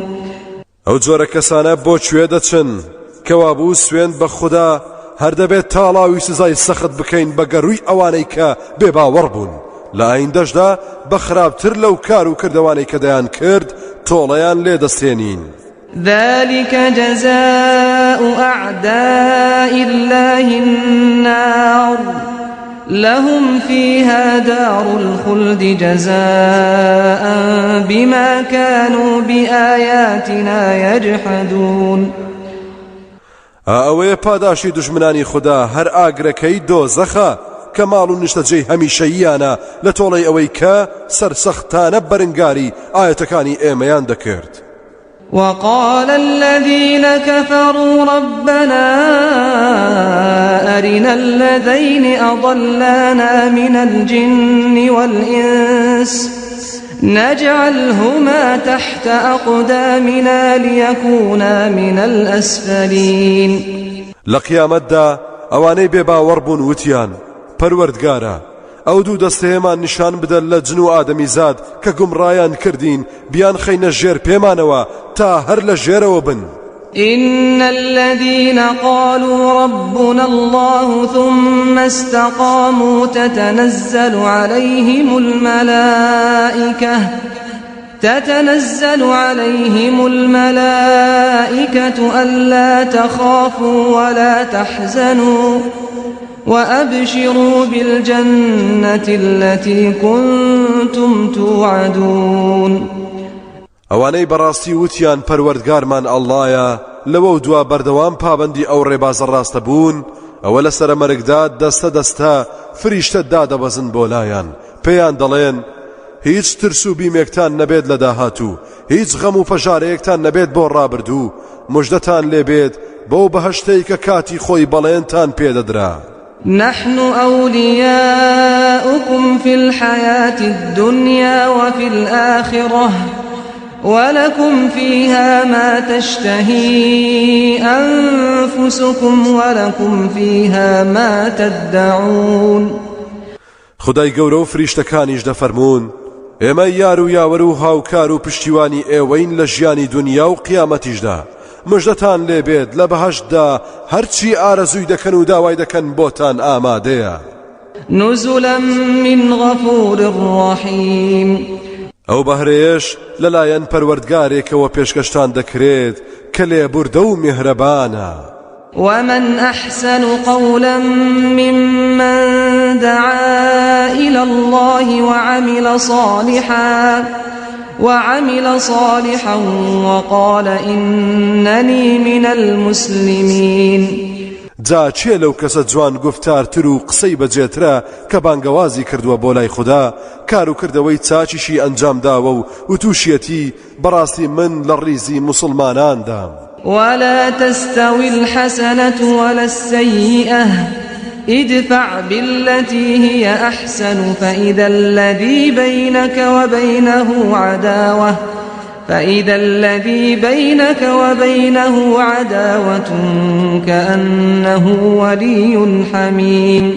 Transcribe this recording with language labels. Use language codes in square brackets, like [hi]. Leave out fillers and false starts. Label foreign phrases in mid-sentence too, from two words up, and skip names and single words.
[ckb] ئەو جۆرە کەسانە بۆ کوێ دەچن کەوابوو سوێن بە خوددا هەر دەبێت تاڵاوی سزای سەخت بکەین بە گەڕووی ئەوانەی کە بێباوەڕ بوون لە ئایندەشدا بە خراپتر لەو کار و کردەوانەی کە دەیان کرد تۆڵەیان لێدەستێنین. [ar] ذلك جزاء أعداء الله النار لهم فيها دار الخلد جزاء بما كانوا بآياتنا يجحدون. [ckb] ئەوەیە پاداشی دژمنانی خوددا هەر ئاگرەکەی دۆزەخە کە ماڵ و نیشتەجێی هەمیشەییانە لە تۆڵەی ئەوەی کە سەرسەختانە بەرنگاری ئاەتەکانی ئێمەیان دەکرد. [ar] وقال الذين كفروا ربنا أرنا الذين أضلانا من الجن والإنس نجعلهما تحت أقدامنا ليكونا من الأسفلين. [ckb] لقيامتدا ئەوانەی بێباوەڕ بوون وتیان پەروەردگارە ئەو دوو دەستەیەمان نیشان بدە لە جن و ئادەمی زاد کە گومڕایان کردین بیان خەینە ژێر پێمانەوە تا هەر لە ژێرەوە بن. [ar] إن الذين قالوا ربنا الله ثم استقاموا تتنزل عليهم الملائكة ألا تخافوا ولا تحزنوا وأبشروا بالجنة التي كنتم توعدون. [ckb] ئەوانەی بەڕاستی وتیان پەروەردگارمان ئەڵڵایە لەوە دوا بەردەوام پابەندی ئەو ڕێبازە ڕاستە بوون ئەوە لە سەرە مەرگدا دەستە دەستە فریشتە دادەبەزن بۆ لایەن پێیان دەڵێن هیچ ترس و بیمێکتان نەبێت لە داهاتوو هیچ غەم و پەژارەیەکتان نەبێت بۆ ڕابردوو موژدەتان لێبێت بەو بەهەشتەی کە کاتی خۆی بەڵێنتان پێدەدرا. [ar] نحن أولياؤكم في الحياة الدنيا وفي الآخرة ولكم فيها ما تشتهي أنفسكم ولكم فيها ما تدعون. [ckb] خدای گەورە و فریشتەکانیش دەفەرمون ئێمە یار و یاوەر و هاوکار و پشتیوانی ئێوەین لە ژیانی دنیا و قیامەتیشدا مژدەتان لێبێت لە بەهەشتدا هەرچی ئارەزووی دەکەن و داوای دەکەن بۆتان ئامادەیە. [ar] نزلا من غفور رحيم. [ckb] ئەو بەهرەیەش لەلایەن پەروەردگارێکەوە پێشکەشتان دەکرێت کە لێبوردە و میهرەبانە. [ar] ومن أحسن قولا ممن دعا إلى الله وعمل صالحا وقال إنني من المسلمين. [ckb] جا چێ لەو کەسە جوان گفتارتر و قسەی بەجێترە کە بانگەوازی کردووە بۆ لای خوددا کار و کردەوەی چاچیشی ئەنجام داوە و تووشیەتی بەڕاستی من لە ڕیزی مسلماناندام. [ar] ولا تستوي الحسنة ولا السيئة ادفع بالتي هي أحسن فإذا الذي بينك وبينه عداوة كأنه ولي حميم.